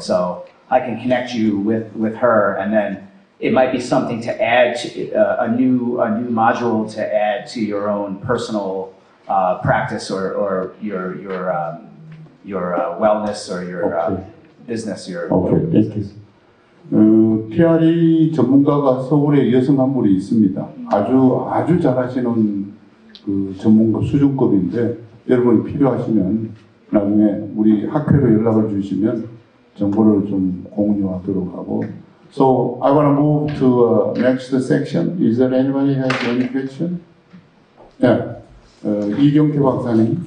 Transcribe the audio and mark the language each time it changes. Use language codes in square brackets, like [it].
[en] So I can connect you with her, and then it might be something to add to a new module to add to your own personal practice or your wellness or your business. Okay, thank you. [ko] TRE 전문가가 서울에 여성 한 분이 있습니다. 아주 잘하시는 그 전문가 수준급인데 여러분이 필요하시면 나중에 우리 학회로 연락을 주시면 정보를 좀 공유하도록 하고. [en] So I want to move to next section. Is there anybody has any question? [ko] Yeah, 이경태 박사님.